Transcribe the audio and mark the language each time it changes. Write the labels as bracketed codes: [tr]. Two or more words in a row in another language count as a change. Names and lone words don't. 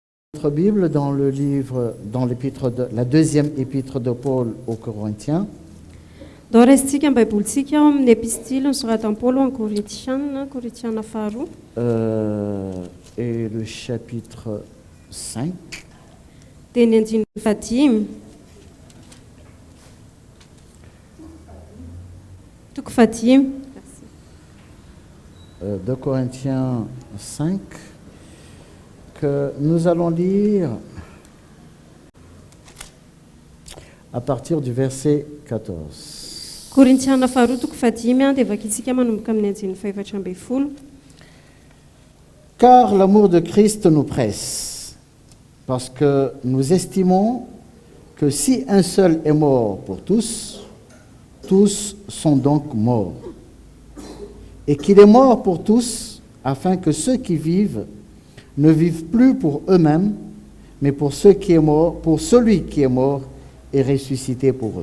[fr] Notre Bible dans le livre, dans l'épître la deuxième épître de Paul aux Corinthiens. [mg] Dao raisitsika ny baibolitsika ao amin'ny epistily nosoratan'i Paolo amin'ny Korinthiana faharoa. [fr] Et le chapitre 5. [mg] Dia ny andininy fahadimy. Toko fahadimy. [fr] 2 Corinthiens 5, que nous allons lire à partir du verset 14. [mg] Korinthiana faharoa toko fahadimy dia vakitsika manomboka amin'ny andininy faefatra ambin'ny folo. [fr] Car l'amour de Christ nous presse, parce que nous estimons que si un seul est mort pour tous, tous sont donc morts. Et qu'il est mort pour tous, afin que ceux qui vivent ne vivent plus pour eux-mêmes, mais pour celui qui est mort et ressuscité pour eux.